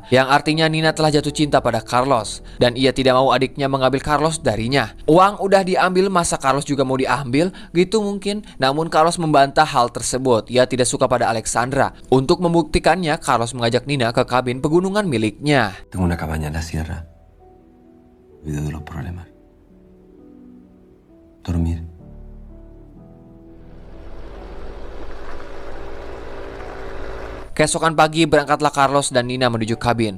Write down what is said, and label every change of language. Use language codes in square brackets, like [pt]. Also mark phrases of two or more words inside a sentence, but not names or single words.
[id] Yang artinya Nina telah jatuh cinta pada Carlos dan ia tidak mau adiknya mengambil Carlos darinya. Uang udah diambil, masa Carlos juga mau diambil? Gitu mungkin. Namun Carlos membantah hal tersebut. Ia tidak suka pada Alexandra. Untuk membuktikannya, Carlos mengajak Nina ke kabin pegunungan miliknya. [es] Tengo una cabaña en la sierra. Olvido de los problemas. Dormir. [id] Keesokan pagi berangkatlah Carlos dan Nina menuju kabin.